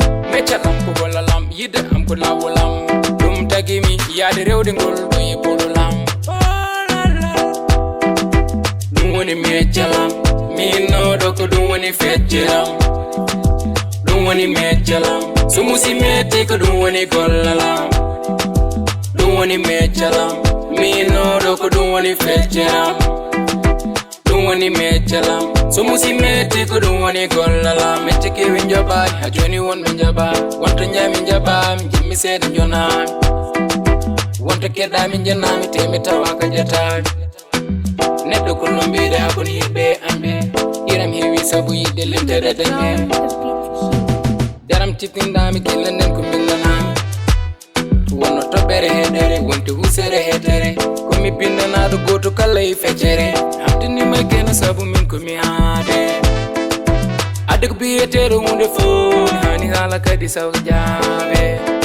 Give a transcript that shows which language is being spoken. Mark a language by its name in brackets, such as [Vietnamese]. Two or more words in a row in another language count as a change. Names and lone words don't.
[Fula] Me chalam ko gollalam. Yidde am ko lawolam. Dum tagi mi yaade rewde ngol do e bololam. Dum woni me chalam. Mi no do ko dum woni fecciram. Dum woni me chalam. So musi me te ko dum woni gollalam. Dum woni me chalam. Mi no do ko dum woni fecciram. Dum woni me chalam. So musi me te ko dum woni gollalam. Me teke wi njoba, ha joni won me njoba. Wonto nyami njoba, mi jimmi seeda jona. Wonto kedda mi jenna mi te mi tawa ka jata. Neddo ko no mbide ha kon yibbe ambe. Iram hewi sabu yidde lemtere Brown, dañe. [English] the beat killer. [Fula] Daram titinda mi kella nen ko mbindanami. Wonno toɓɓere heɗere, wonti husere heɗere. Ko mi bindanaɗo goto kala e feccere. Hamdinima keno sabu min ko mi haade. Adde ko biyeteɗo hunde fo, mi hani hala kadi saw jaabe.